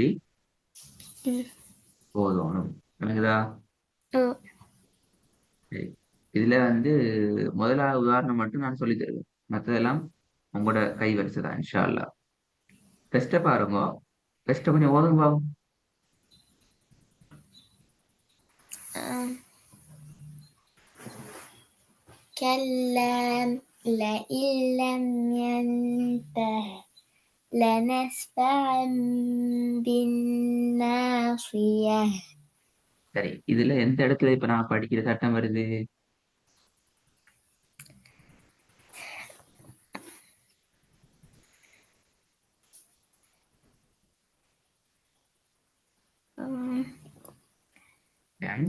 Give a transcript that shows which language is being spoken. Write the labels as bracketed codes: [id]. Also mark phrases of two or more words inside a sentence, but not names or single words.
[ta] ம் ஓதணும். விளங்குதா? ஓ சரி. இதுல வந்து முதலாவது உதாரணம் மட்டும் நான் சொல்லித் தருவேன். மற்றதெல்லாம் உங்களோட கை வரிசை தான் [ar] إن شاء الله. [ta] டெஸ்ட்டை பாருங்க. டெஸ்ட்டை கொஞ்சம் ஓதுங்க பாவம். [ar] كلا لئن لم ينته لنسفعا بالناصية. [ta] சரி. இதுல எந்த இடத்துல இப்ப நான் படிக்கிற சட்டம் வருது? ம், [en] Thanks.